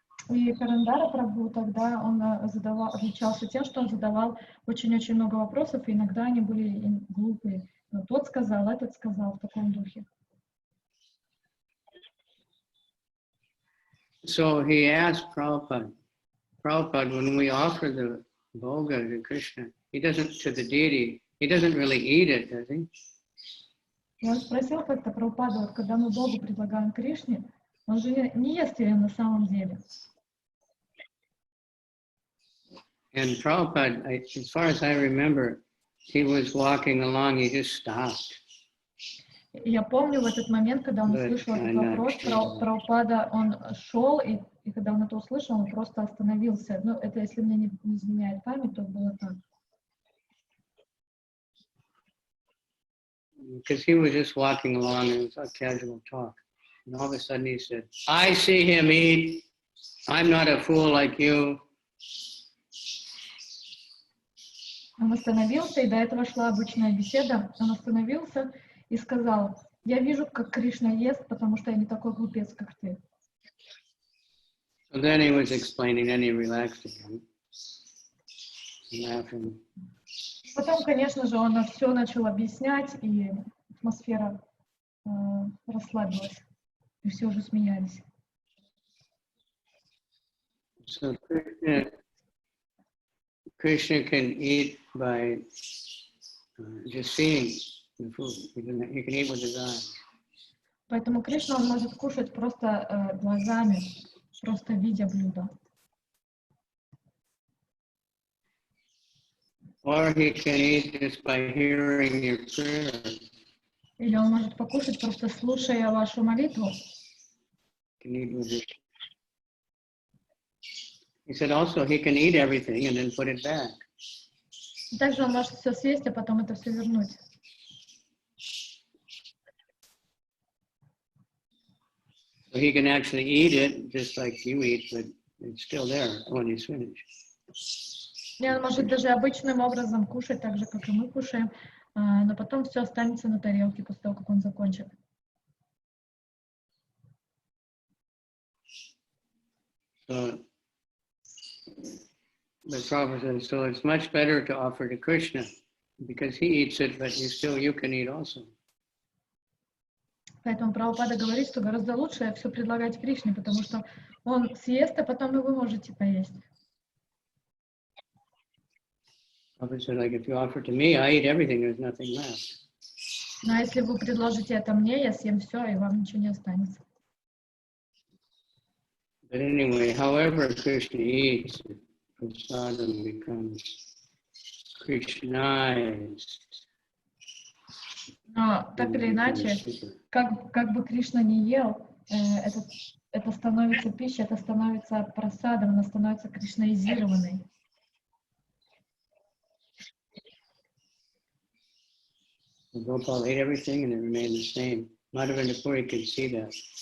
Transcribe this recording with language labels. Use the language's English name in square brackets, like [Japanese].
[Russian] И Карандара Прабху тогда он отличался тем, что он задавал очень-очень много вопросов, и иногда они были глупые. Но тот сказал, этот сказал, в таком духе. [English] So he asked Prabhupada, when we offer the bhoga to Krishna, to the deity, he doesn't really eat it, does he? [Russian] И он спросил как-то Прабхупаду, вот когда мы Богу предлагаем Кришне, он же не ест ее на самом деле. [English] And Prabhupada, as far as I remember, he was walking along, he just stopped. [Russian] Я помню в этот момент, когда он услышал этот вопрос, Прабхупада, он шел, и когда он это услышал, он просто остановился. Ну, это, если мне не изменяет память, то было так. [English] Because he was just walking along and it was a casual talk. And all of a sudden he said, I see him eat. I'm not a fool like you. [Russian] Он остановился, и до этого шла обычная беседа. Он остановился и сказал, я вижу, как Кришна ест, потому что я не такой глупец, как ты. [English] So then he was explaining, then he relaxed again, laughing. [Russian] Потом, конечно же, он все начал объяснять, и атмосфера расслабилась, и все уже смеялись. [English] So Krishna can eat by just seeing the food. He can eat with his eyes. [Russian] Поэтому Кришна он может кушать просто глазами, просто видя блюдо. [English] Or he can eat just by hearing your prayer. [Russian] Или он может покушать, просто слушая вашу молитву. [English] He said also he can eat everything and then put it back. [Russian] И также он может все съесть, а потом это все вернуть. [English] So he can actually eat it just like you eat, but it's still there when he's finished. [Russian] И он может даже обычным образом кушать, так же, как и мы кушаем, но потом все останется на тарелке после того, как он закончит. [English] So the Prabhupada says, so it's much better to offer to Krishna because he eats it, but you can eat also. [Russian] Поэтому Прабхупада говорит, что гораздо лучше все предлагать Кришне, потому что он съест, а потом и вы можете поесть. [English] Prabhupada said, like, if you offer to me, I eat everything, there's nothing left. [Russian] Но если вы предложите это мне, я съем все, и вам ничего не останется. [English] But anyway, however Krishna eats, prasadam becomes Krishnized. [Russian] Но так или иначе, как бы Кришна не ел, это становится пищей, это становится прасадом, она становится кришнаизированной. [English] Gopal ate everything and it remained the same. Mādhavendra Puri could see that.